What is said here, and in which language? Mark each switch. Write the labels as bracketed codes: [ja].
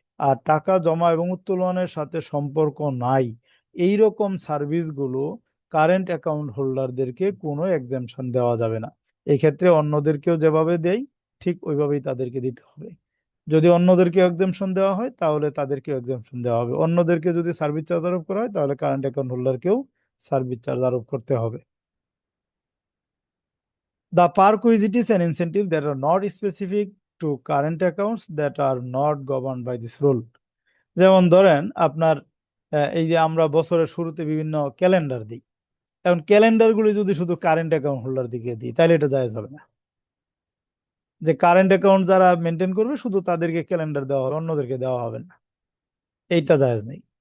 [bn] আর টাকা জমা এবং উত্তোলনের সাথে সম্পর্ক নাই এই রকম সার্ভিসগুলো কারেন্ট অ্যাকাউন্ট হোল্ডারদেরকে কোনো এক্সেমশন দেওয়া যাবে না। এই ক্ষেত্রে অন্যদেরকেও যেভাবে দেয় ঠিক ওইভাবেই তাদেরকে দিতে হবে। যদি অন্যদেরকে এক্সেমশন দেওয়া হয় তাহলে তাদেরকে এক্সেমশন দেওয়া হবে, অন্যদেরকে যদি সার্ভিস চার্জ আরোপ করা হয় তাহলে কারেন্ট অ্যাকাউন্ট হোল্ডারকেও সার্ভিস চার্জ আরোপ করতে হবে। [en] The perquisites and incentives that are not specific to current accounts that are not governed by this rule. [bn] যেমন ধরেন আপনার এই যে আমরা বছরের শুরুতে বিভিন্ন ক্যালেন্ডার দিই, এখন ক্যালেন্ডারগুলি যদি শুধু কারেন্ট অ্যাকাউন্ট হোল্ডার দিকে দিই তাহলে এটা জায়েজ হবে না। যে কারেন্ট অ্যাকাউন্ট যারা মেনটেন করবে শুধু তাদেরকে ক্যালেন্ডার দেওয়া হবে, অন্যদেরকে দেওয়া হবে না, এইটা জায়েজ নেই।